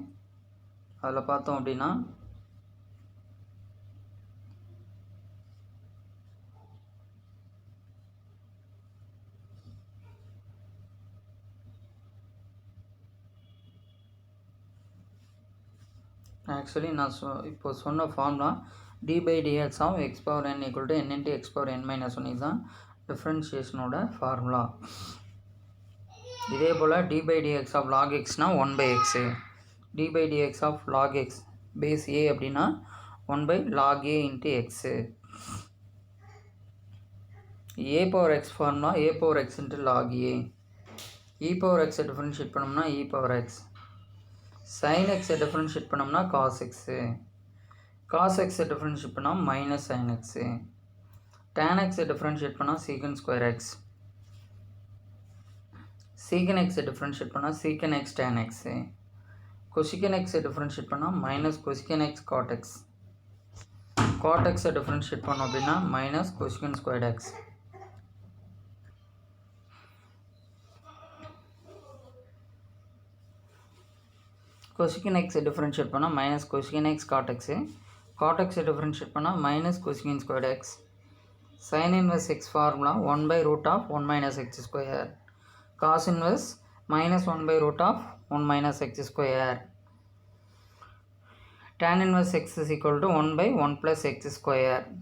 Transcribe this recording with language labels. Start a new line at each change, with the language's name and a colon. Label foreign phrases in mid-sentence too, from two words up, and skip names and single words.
Tamil: அதில் பார்த்தோம் அப்படின்னா ஆக்சுவலி நான் இப்போ சொன்ன ஃபார்முலா
English: d/dx of x power n = n × x power n - 1
Tamil: இதுதான் டிஃப்ரென்ஷியேஷனோட ஃபார்முலா. இதே போல்
English: d/dx of log
Tamil: xனா 1/x,
English: d/dx of log x
Tamil: பேஸ் a அப்படின்னா
English: 1/log a × x.
Tamil: a⁻x ஃபார்முலா a⁻x × log a. e⁻x டிஃப்ரென்ஷியேட் பண்ணோம்னா e⁻x.
English: sin x
Tamil: டிஃப்ரென்ஷியேட் பண்ணோம்னா
English: cos x. cos x
Tamil: டிஃப்ரென்ஷியேட் பண்ணால்
English: -sin x. tan x
Tamil: டிஃப்ரென்ஷியேட் பண்ணால்
English: sec² x. sec x
Tamil: டிஃப்ரென்ஷியேட் பண்ணால்
English: sec x tan x. cosec x
Tamil: டிஃப்ரென்ஷியேட் பண்ணால்
English: -cosec x cot x. cot x
Tamil: டிஃப்ரென்ஷியேட் பண்ணோம் அப்படின்னா
English: -cosec² x. cosec x
Tamil: டிஃப்ரென்ஷியேட் பண்ணால்
English: -cosec x cot x. cot x
Tamil: டிஃப்ரென்ஷியேட் பண்ணால்
English: -cosec² x. sin inverse x ஃபார்முலா 1/√1 - x². cos inverse -1/√1 - x². tan inverse x = 1/1 + x².